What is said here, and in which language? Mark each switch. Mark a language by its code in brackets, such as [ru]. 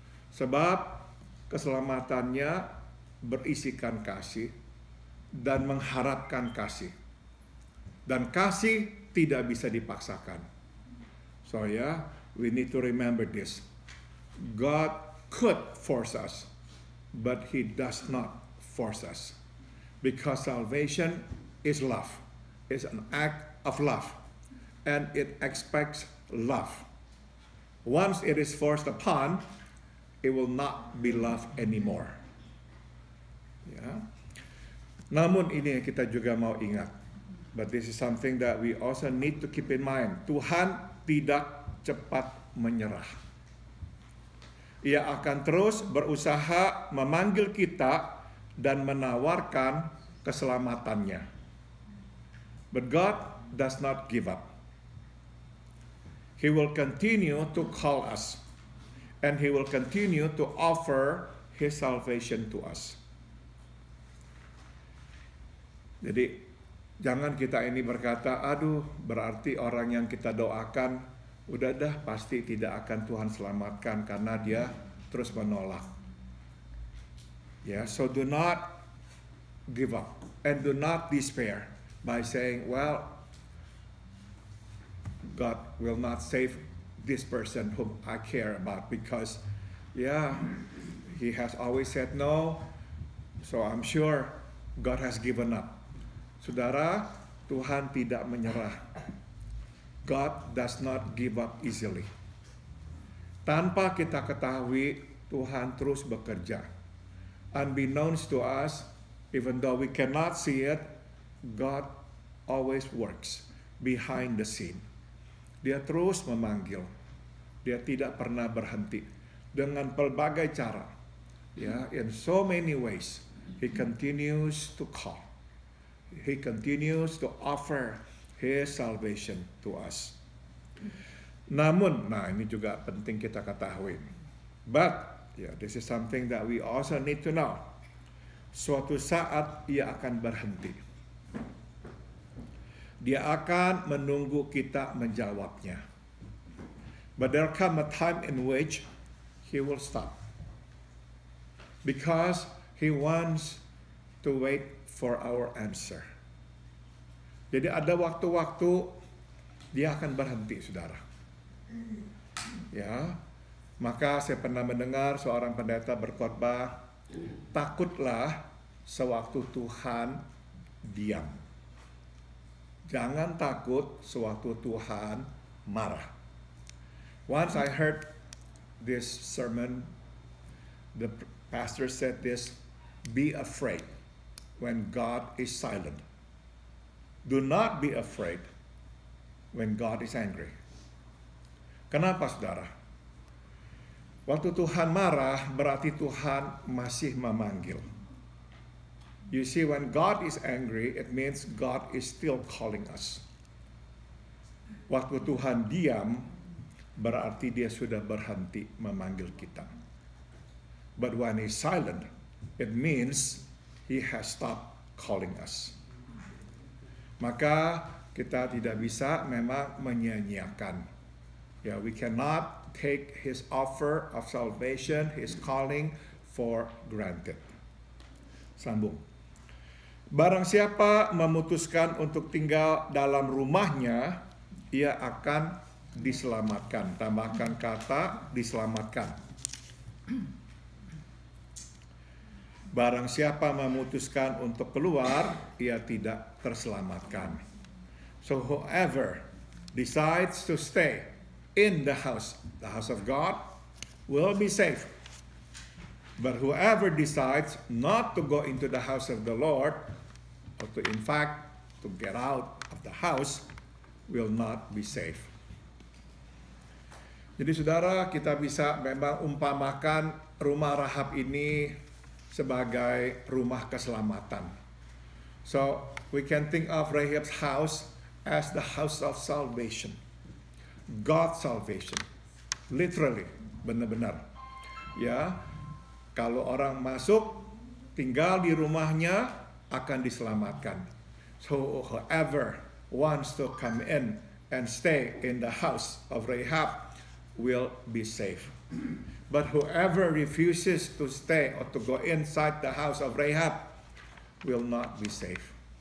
[id] Sebab keselamatannya berisikan kasih dan mengharapkan kasih. Dan kasih tidak bisa dipaksakan. [en] So yeah, we need to remember this. God could force us, but He does not force us. Because salvation is love. It's an act of love. And it expects love. Once it is forced upon, it will not be love anymore. [id] Ya. Namun ini yang kita juga mau ingat. [en] But this is something that we also need to keep in mind. [id] Tuhan tidak cepat menyerah. Ia akan terus berusaha memanggil kita dan menawarkan keselamatannya. [en] But God does not give up. He will continue to call us. And He will continue to offer His salvation to us. [id] Jadi jangan kita ini berkata, aduh berarti orang yang kita doakan udah dah pasti tidak akan Tuhan selamatkan karena dia terus menolak. [en] Ya, so do not give up and do not despair by saying, well, God will not save this person whom I care about because, yeah, He has always said no, so I'm sure God has given up. [id] Saudara, Tuhan tidak menyerah. [en] God does not give up easily. [id] Tanpa kita ketahui, Tuhan terus bekerja. [en] Unbeknownst to us, even though we cannot see it, God always works behind the scene. [id] Dia terus memanggil. Dia tidak pernah berhenti. Dengan pelbagai cara. [en] Ya, in so many ways, He continues to call. He continues to offer His salvation to us. [id] Namun, nah ini juga penting kita ketahui. [en] But, yeah, this is something that we also need to know. [id] Suatu saat Ia akan berhenti. Dia akan menunggu kita menjawabnya. [en] But there come a time in which He will stop. Because He wants to wait for our answer. [id] Jadi ada waktu-waktu Dia akan berhenti, saudara. Ya, maka saya pernah mendengar seorang pendeta berkhotbah, takutlah sewaktu Tuhan diam. Jangan takut sewaktu Tuhan marah. [en] Once I heard this sermon, the pastor said this, be afraid when God is silent. Do not be afraid when God is angry. [id] Kenapa, saudara? Waktu Tuhan marah, berarti Tuhan masih memanggil. [en] You see, when God is angry, it means God is still calling us. [id] Waktu Tuhan diam, berarti Dia sudah berhenti memanggil kita. [en] But when He's silent, it means He has stopped calling us. [id] Maka kita tidak bisa memang menyia-nyiakan. [en] Yeah, we cannot take His offer of salvation, His calling for granted. [id] Sambung. Barang siapa memutuskan untuk tinggal dalam rumahnya, ia akan diselamatkan. Tambahkan kata diselamatkan. Barang siapa memutuskan untuk keluar, ia tidak terselamatkan. [en] So whoever decides to stay in the house of God, will be safe. But whoever decides not to go into the house of the Lord, or to in fact to get out of the house, will not be safe. [id] Jadi saudara, kita bisa memang umpamakan rumah Rahab ini sebagai rumah keselamatan. [en] So we can think of Rahab's house as the house of salvation. God's salvation. Literally, benar-benar. [id] Ya, kalau orang masuk, tinggal di rumahnya akan diselamatkan. [en] So whoever wants to come in and stay in the house of Rahab will be safe. But whoever refuses to stay or to go inside the house of Rahab will not be safe.